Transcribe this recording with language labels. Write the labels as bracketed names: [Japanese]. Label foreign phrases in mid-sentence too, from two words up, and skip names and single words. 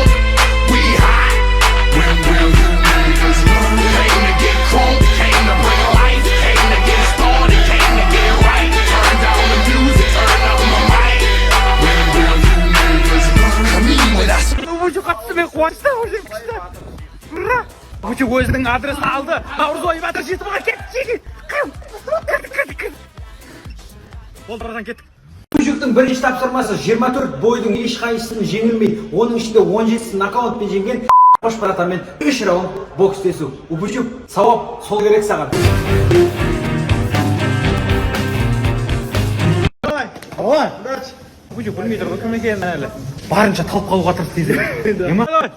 [English] We hot. When will you niggas learn? Came to get crunk, came to bring life, came to get started, came to get right. Turn down the music, turn up my mic. When will you niggas learn? Come in with us. [Kazakh] Үпүчүк қатты мен қуаныштан өзім күшті. Ура! Үпүчүк өзінің адресін алды. Наурызбай Батыр 7Б-ға кеттік. Болды, братан, кеттік. Үпүчүктің бірінші тапсырмасы 24 бойдың ешқайсысын жеңілмей, оның ішінде 17-сін нокаутпен жеңген Қош братанмен 3 раунд бокстесу. Үпүчүк, сауап сол керек саған. [Russian] Давай, удачи. [Kazakh] Үпүчүк білмей тұр ғой кім екенін әлі. Барынша талып қалуға тырысты тезірек. Ема?